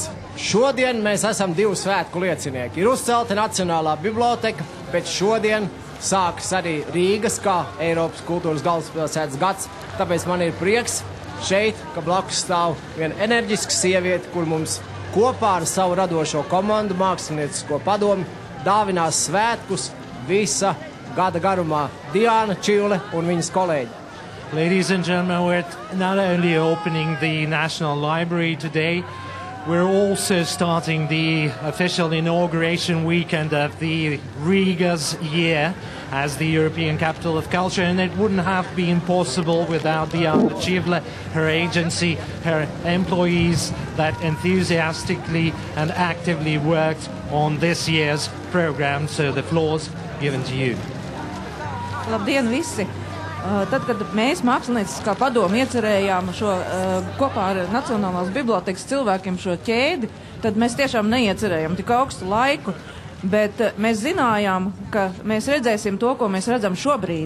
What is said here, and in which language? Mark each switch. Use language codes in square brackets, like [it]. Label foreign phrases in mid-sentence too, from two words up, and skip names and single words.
[lv] Šodien mēs esam divu svētku liecinieki. Ir uzcelta Nacionālā biblioteka, bet šodien sākas arī Rīgas kā Eiropas kultūras galvaspilsētas gads. Tāpēc man ir prieks šeit, ka blakus stāv viena enerģiska sieviete, kur mums kopā ar savu radošo komandu, māksliniecisko padomi, dāvinās svētkus visa gada garumā. Diana Čivle un viņas kolēģi. [en] Ladies and gentlemen, we're not only opening the National Library today, we're also starting the official inauguration weekend of the Riga's year as the European Capital of Culture, and it wouldn't have been possible without Diana Čivle, her agency, her employees that enthusiastically and actively worked on this year's program. So the floor's given to you. [lv] Labdien visi! Tad, kad mēs mākslinieckā padomu iecerējām šo kopā ar Nacionālās bibliotekas cilvēkiem šo ķēdi, tad mēs tiešām neiecerējām tik augstu laiku, bet mēs zinājām, ka mēs redzēsim to, ko mēs redzam šobrīd.